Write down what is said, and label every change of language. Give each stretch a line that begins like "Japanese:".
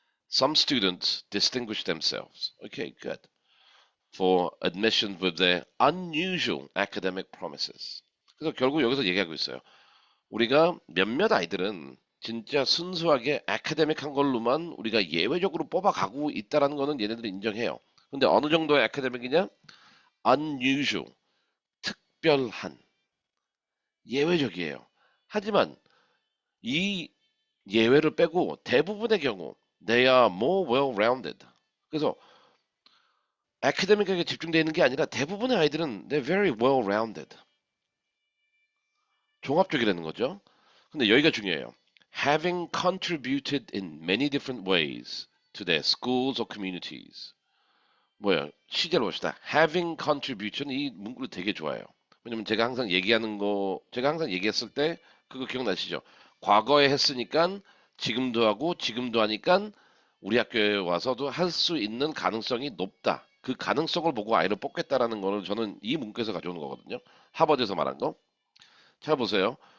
English: Some students distinguish themselves. Okay, good. For admission with their unusual academic promises.
Korean: 그래서 결국 여기서 얘기하고 있어요. 우리가 몇몇 아이들은 진짜 순수하게 아카데믹한 걸로만 우리가 예외적으로 뽑아가고 있다라는 거는 얘네들이 인정해요. 근데 어느 정도의 아카데믹이냐? unusual, 특별한, 예외적이에요. 하지만 이 예외를 빼고 대부분의 경우
English: they are more well-rounded.
Korean: 그래서 아카데믹하게 집중되어 있는 게 아니라 대부분의 아이들은
English: they're very well-rounded.
Korean: 종합적이라는 거죠. 근데 여기가 중요해요.
English: Having contributed in many different ways to their schools or communities.
Korean: 뭐야? 시제로 봅시다.
English: having contribution
Korean: 이 문구를 되게 좋아해요. 왜냐면 제가 항상 얘기했을 때 그거 기억나시죠? 과거에 했으니까 지금도 하고 지금도 하니까 우리 학교에 와서도 할 수 있는 가능성이 높다. 그 가능성을 보고 아이를 뽑겠다라는 거를 저는 이 문구에서 가져오는 거거든요. 하버드에서 말한 거. 잘 보세요.